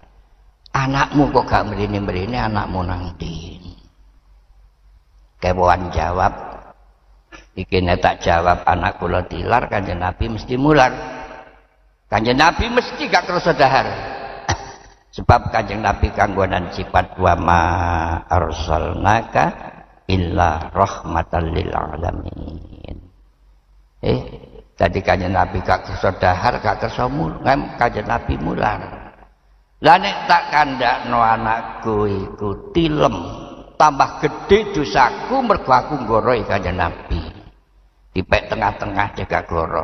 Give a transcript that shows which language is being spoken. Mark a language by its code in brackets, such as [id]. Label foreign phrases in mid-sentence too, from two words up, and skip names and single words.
[jv] Anakmu kok gak mrene-mrene, anakmu nang ndi? Kewan jawab, iki nek tak jawab anak kula tilar Kanjeng Nabi mesti mular. Kanjeng Nabi mesti gak kerasa dahar. Sebab Kanjeng Nabi kanggonan sifat [ar] وما أرسلناك إلا رحمة للعالمين. [jv] Dadi Kanjeng Nabi gak kersa dahar, gak kersa mulang, Kanjeng Nabi mulang. Lah nek tak kandakno anakku iku tilem, tambah gede dosaku mergo aku nggoroi Kanjeng Nabi. Dipek tengah-tengah jaga gloro.